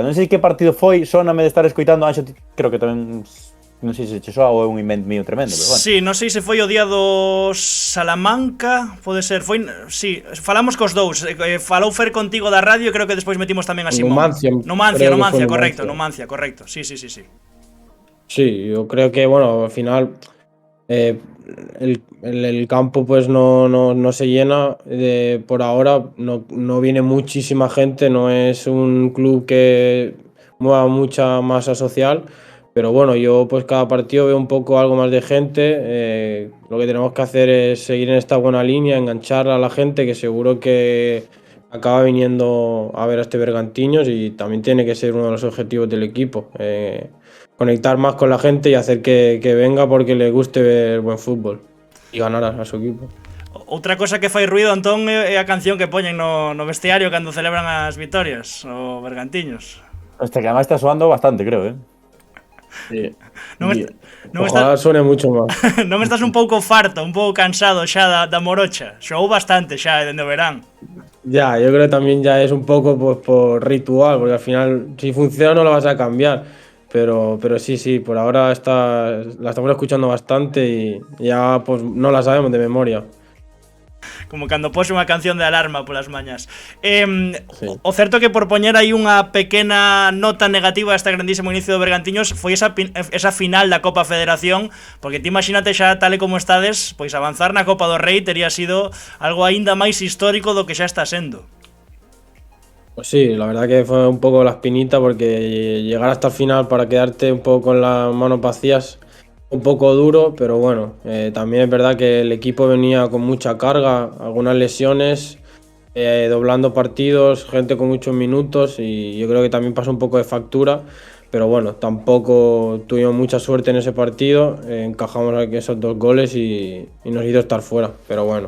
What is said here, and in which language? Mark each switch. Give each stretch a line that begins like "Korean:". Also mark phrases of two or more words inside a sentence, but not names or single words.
Galician: Non sei que partido foi, sóname de estar escoitando Anxo, creo que tamén, non sei se che soa ou é un invent mío tremendo,
Spanish: pero bueno.
Galician: Sí, non sei se foi o día do Salamanca, pode ser, foi, sí, falamos cos dous, falou Fer contigo da radio, creo que despois metimos tamén a Simón. Numancia, correcto, sí.
Spanish: Sí, yo creo que, bueno, al final el campo pues no se llena por ahora, no viene muchísima gente, no es un club que mueva mucha masa social, pero bueno, yo pues cada partido veo un poco algo más de gente, lo que tenemos que hacer es seguir en esta buena línea, enganchar a la gente que seguro que acaba viniendo a ver a este Bergantiños y también tiene que ser uno de los objetivos del equipo. Conectar más con la gente y hacer que venga porque le guste ver buen fútbol y ganar a su equipo.
Galician: Outra cosa que fai ruido, Antón, é a canción que poñen no vestiario cando celebran as vitorias, o Bergantiños.
Spanish: Hasta que además está soando bastante, creo, Sí. Ojalá suene mucho más.
Galician: Non estás un pouco farto, un pouco cansado xa da morocha? Xoou bastante xa dende o verán.
Spanish: Ya, yo creo que también ya es un poco pues, por ritual, porque al final si funciona no lo vas a cambiar. Pero sí, por ahora la estamos escuchando bastante y ya pues no la sabemos de memoria.
Galician: Como cando pose unha canción de alarma polas mañas. Sí. O certo que por poñer aí unha pequena nota negativa a este grandísimo inicio do Bergantiños foi esa final da Copa Federación, porque ti imagínate xa tal e como estades, pois avanzar na Copa do Rei tería sido algo aínda máis histórico do que xa está sendo.
Spanish: Pues sí, la verdad que fue un poco la espinita porque llegar hasta el final para quedarte un poco con las manos vacías un poco duro, pero bueno, también es verdad que el equipo venía con mucha carga, algunas lesiones, doblando partidos, gente con muchos minutos y yo creo que también pasó un poco de factura, pero bueno, tampoco tuvimos mucha suerte en ese partido, encajamos esos 2 goles y nos hizo estar fuera, pero bueno.